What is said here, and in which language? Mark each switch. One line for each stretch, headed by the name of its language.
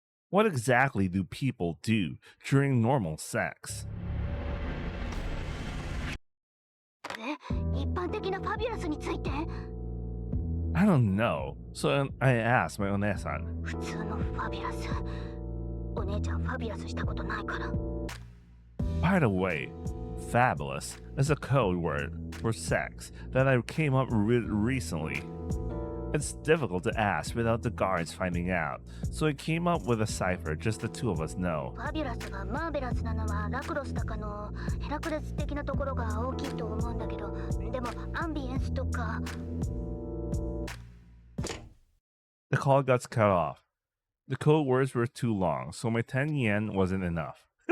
English: What exactly do people do during normal sex?
Japanese: 一般的なファビュラスについて
English: I don't know, so I asked my onesan.
Japanese: 普通のファビュラス。お姉ちゃんファビュラスしたことないから。
English: By the way, fabulous is a code word for sex that I came up with recently. It's difficult to ask without the guards finding out, so I came up with a cipher just the two of us know.
Japanese: ファビュラスがマーベラスなのはラクロスとかのヘラクレス的なところが大きいと思うんだけど、でもアンビエンスとか。
English: The call got cut off. The code words were too long, so my 10 yen wasn't enough.